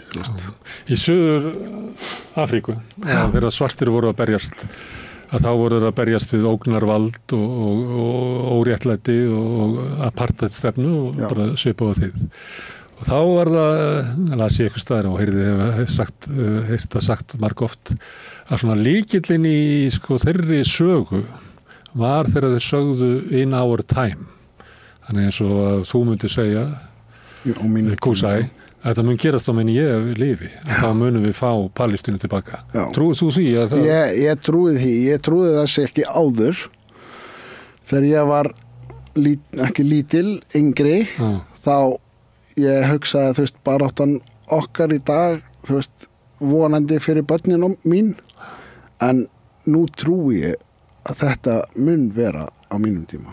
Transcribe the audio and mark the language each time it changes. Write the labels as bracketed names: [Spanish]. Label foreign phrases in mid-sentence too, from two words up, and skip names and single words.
[Icelandic] Í Suður Afríku, þegar svartir voru að berjast, að þá voru að berjast við ógnarvald og óréttlæti og apartheidstefnu og bara svipa á því. Og þá var það, las ég eitthvað staðar og heyrt það sagt margoft, að svona lykillinn í þeirri sögu var þegar þeir sögðu [English] in our time. [Icelandic] Þannig eins og að þú myndir segja, Kusai, að þetta mun gerast á meðan ég lifi, að þá munum við fá Palestínu tilbaka. Trúið þú því? Ég trúið því, ég trúið þessi ekki áður. Þegar ég var ekki lítil, yngri, þá ég hugsaði, þú veist, baráttan okkar í dag, þú veist, vonandi fyrir börnin mín, en nú trúi ég að þetta mun vera á mínum tíma.